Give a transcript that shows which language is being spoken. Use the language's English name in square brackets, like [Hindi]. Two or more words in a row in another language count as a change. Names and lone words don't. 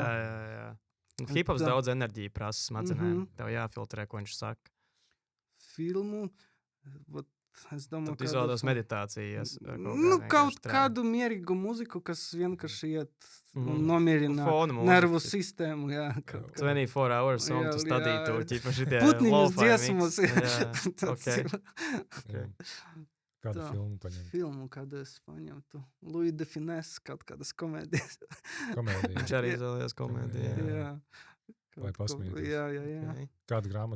[Latvian] Hip-hops daudz enerģiju prasa smadzenēm. Tev jāfiltrē, ko viņš saka. Filmu, es domāju, tad izvēlos meditācijas. Kaut kādu mierīgu mūziku, kas vienkārši iet un nomierina nervu sistēmu. [English] 24 hours on to study to, [Latvian] ķipa šitie putniņus dziesmas. Kādu filmu paņemt? Filmu, kādu es paņemtu. Louis de Finesse, kaut kādas komēdijas. Viņš arī izvēlējās komēdiju. Vai pasmieties. Jā. Kādu grāmatu?